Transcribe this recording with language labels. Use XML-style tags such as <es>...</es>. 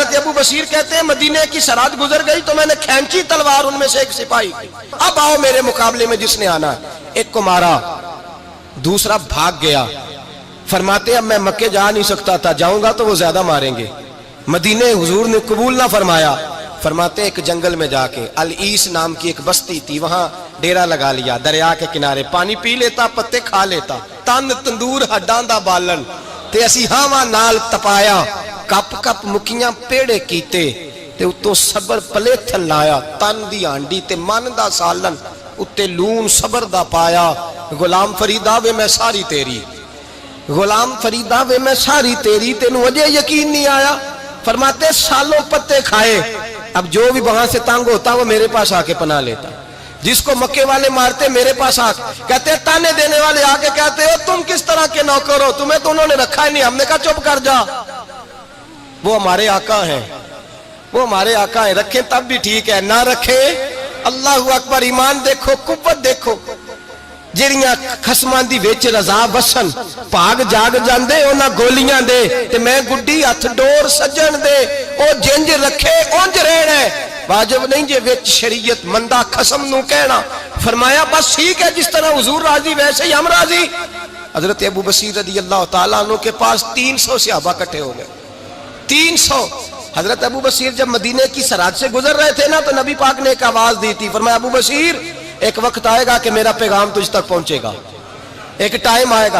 <ur>حضرت ابو بصیر کہتے ہیں مدینے کی سرحد گزر گئی تو میں نے کھینچی تلوار, ان میں سے ایک سپاہی, اب آؤ میرے مقابلے میں جس نے آنا. ایک کو مارا, دوسرا بھاگ گیا. فرماتے اب میں مکے جا نہیں سکتا تھا, جاؤں گا تو وہ زیادہ ماریں گے. مدینے حضور نے قبول نہ فرمایا. فرماتے ایک جنگل میں جا کے, العیس نام کی ایک بستی تھی, وہاں ڈیرا لگا لیا, دریا کے کنارے, پانی پی لیتا, پتے کھا لیتا,</ur> <pa>تن تندور ہڈاں دا بالن تے اسی ہاواں نال تپایا, کپ کپ مکیاں پیڑے کیتے تے اتوں صبر پلیتھن لایا, تن دی ہانڈی تے من دا سالن اتے لون صبر دا پایا. غلام فریدا وے میں ساری تیری, غلام فریدا وے میں ساری تیری, تینوں وجہ یقین نہیں آیا.</pa> <ur>فرماتے سالوں پتے کھائے, اب جو بھی وہاں سے تنگ ہوتا وہ میرے پاس آ کے پناہ لیتا, جس کو مکے والے مارتے میرے پاس آ کہتے, تانے دینے والے آ کے کہتے ہو تم کس طرح کے نوکر ہو, تمہیں تو انہوں نے رکھا ہی نہیں. ہم نے کہا چپ کر جا, وہ ہمارے آقا ہیں, وہ ہمارے آقا ہیں, رکھیں تب بھی ٹھیک ہے, نہ رکھیں اللہ اکبر. ایمان دیکھو, قوت دیکھو,</ur> <pa>جڑیاں خصماں دی وچ رضا وسن, بھاگ جاگ جاندے انہاں گولیاں دے تے میں گڈی ہتھ ڈور سجن دے, او جنج رکھے اونج رہنا ہے, واجب نہیں جے وچ شریعت مندہ خصم نو کہنا.</pa> <ur>فرمایا بس ٹھیک ہے, جس طرح حضور راضی ویسے ہی ہم راضی. حضرت ابو بصیر رضی اللہ تعالیٰ عنہ کے پاس 300 صحابہ کٹھے ہو گئے, 300. حضرت ابو بصیر جب مدینے کی سرحد سے گزر رہے تھے نا, تو نبی پاک نے ایک آواز دی تھی. فرمایا ابو بصیر ایک وقت آئے گا کہ میرا پیغام تجھ تک پہنچے گا, ایک ٹائم آئے گا.</ur>